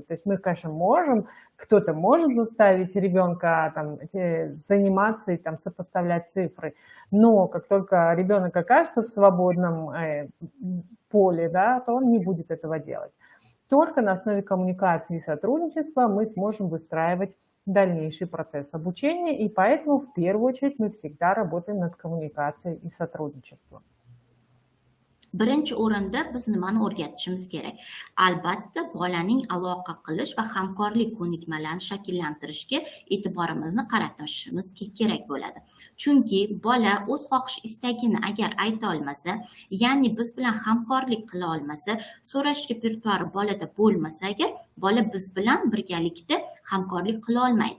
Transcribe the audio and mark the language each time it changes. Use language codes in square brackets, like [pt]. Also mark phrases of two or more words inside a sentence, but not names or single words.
[ru] То есть мы, конечно, можем, кто-то может заставить ребенка там, заниматься и там, сопоставлять цифры, но как только ребенок окажется в свободном поле, да, то он не будет этого делать. Только на основе коммуникации и сотрудничества мы сможем выстраивать дальнейший процесс обучения, и поэтому в первую очередь мы всегда работаем над коммуникацией и сотрудничеством. [uz] Birinchi o'rinda biz nimani o'rgatishimiz kerak? Albatta, bolaning aloqa qilish va hamkorlik ko'nikmalarini shakllantirishga e'tiborimizni qaratishimiz kerak bo'ladi. Chunki bola o'z xohish istagini agar ayta olmasa, ya'ni biz bilan hamkorlik qila olmasa, so'rash repertuari bolada bo'lmasa agar, bola biz bilan birgalikda hamkorlik qila olmaydi.